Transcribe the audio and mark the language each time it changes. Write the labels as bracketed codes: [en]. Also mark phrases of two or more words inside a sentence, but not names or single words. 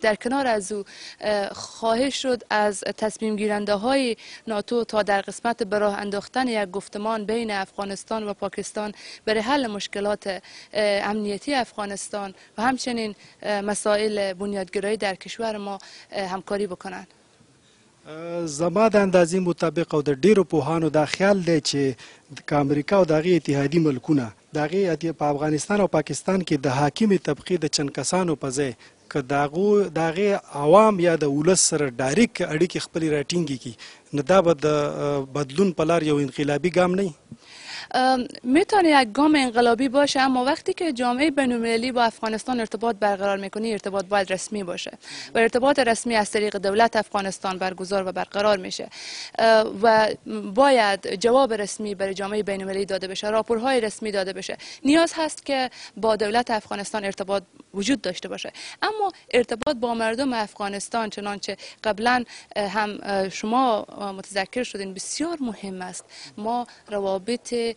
[fa] در کنار از او خواهش شد از تصمیم گیرنده های ناتو تا در قسمت به راه انداختن یک گفتمان بین افغانستان و پاکستان برای حل مشکلات امنیتی افغانستان و همچنین مسائل بنیادگرایی در کشور ما همکاری بکنند. [ps] زما د اندازې مطابق او د ډیرو پوهانو دا خیال دی چې که امریکا او د هغې اتحادي ملکونه د هغې په افغانستان او پاکستان کې د حاکمې طبقې د چند کسانو په ځای که د هغې عوام یا د ولس سره ډایرکټ اړیکې خپلې راټینګې کړي نو دا به د بدلون په لار یو انقلابي ګام نه وي؟ [fa] میتونه یک گام انقلابی باشه اما وقتی که جامعه بین‌المللی با افغانستان ارتباط برقرار میکنه ارتباط باید رسمی باشه و ارتباط رسمی از طریق دولت افغانستان برگزار و برقرار میشه و باید جواب رسمی برای جامعه بین‌المللی داده بشه راپورهای رسمی داده بشه نیاز هست که با دولت افغانستان ارتباط وجود داشته باشه اما ارتباط با مردم افغانستان چنانچه قبلا هم شما متذکر شدین بسیار مهم است ما روابط